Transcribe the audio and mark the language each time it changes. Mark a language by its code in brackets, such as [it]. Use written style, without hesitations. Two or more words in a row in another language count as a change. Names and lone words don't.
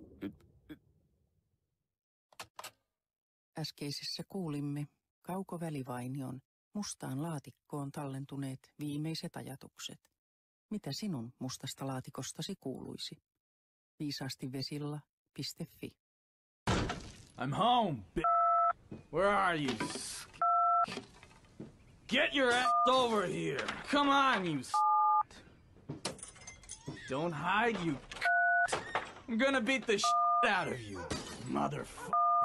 [fi] Äskeisessä kuulimme Kauko Välivainion mustaan laatikkoon tallentuneet viimeiset ajatukset. Mitä sinun mustasta laatikostasi kuuluisi? Viisaasti vesilla.fi. [en] I'm home, Where are you, Get your ass over here! Come on, you Don't hide, you I'm gonna beat the out of you, motherfucker.